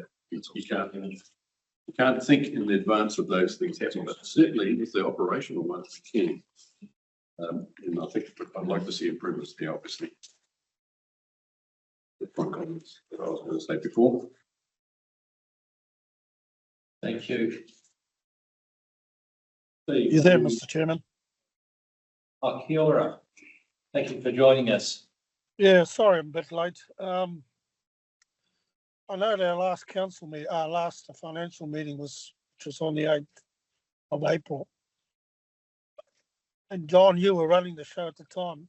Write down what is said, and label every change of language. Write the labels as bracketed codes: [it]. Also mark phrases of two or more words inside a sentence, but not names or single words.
[en] You can't think in advance of those things happening, but certainly with the operational ones, we can. And I think I'd like to see improvements there, obviously. That's my comments that I was going to say before. Thank you. You there, Mr. Chairman? [mi] Oh, kia ora. [en] Thank you for joining us. Yeah, sorry, I'm a bit late. I know our last last financial meeting which was on the 8th of April. And John, you were running the show at the time.